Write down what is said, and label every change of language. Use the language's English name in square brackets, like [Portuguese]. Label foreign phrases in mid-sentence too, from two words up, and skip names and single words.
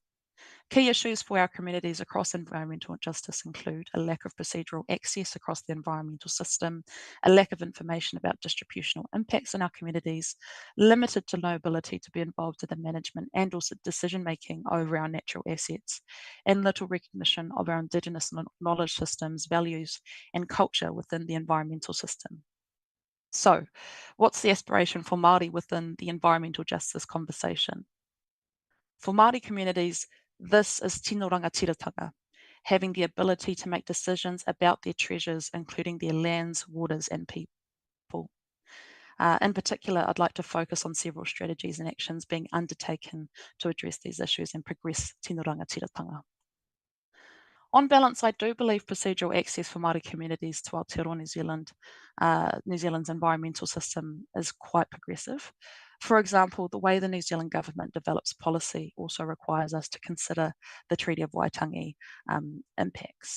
[English] Key issues for our communities across environmental justice include a lack of procedural access across the environmental system, a lack of information about distributional impacts in our communities, limited to no ability to be involved in the management and also decision-making over our natural assets, and little recognition of our Indigenous knowledge systems, values, and culture within the environmental system. So, what's the aspiration for Māori within the environmental justice conversation? For Māori communities, this is [Māori] tino rangatiratanga, [English] having the ability to make decisions about their treasures, including their lands, waters, and people. In particular, I'd like to focus on several strategies and actions being undertaken to address these issues and progress [Māori] tino rangatiratanga. [English] On balance, I do believe procedural access for Māori communities to Aotearoa New Zealand, New Zealand's environmental system is quite progressive. For example, the way the New Zealand government develops policy also requires us to consider the Treaty of Waitangi impacts.